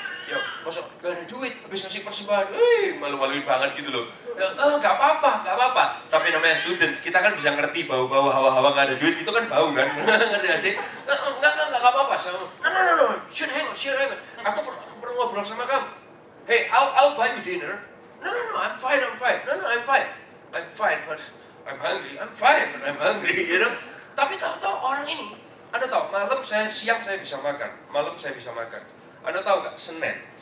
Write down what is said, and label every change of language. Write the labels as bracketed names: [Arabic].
[Indonesian] Ya, masuk gak ada duit, habis ngasih persembahan. Malu-maluin banget gitu loh. Gak apa-apa. Tapi namanya students, kita kan bisa ngerti bau-bau hawa-hawa gak ada duit, itu kan bau kan? Ngerti gak sih? Gak apa-apa. [English] No, should hang out. [Indonesian] Aku perlu ngobrol sama kamu. [English] Hey, I'll buy you dinner. No, I'm fine. No, I'm fine, but I'm hungry, I'm fine, I'm hungry, you know. [Indonesian] Tapi tahu-tahu orang ini, Anda tahu, siang saya bisa makan, malam saya bisa makan. Anda tahu nggak? Senin.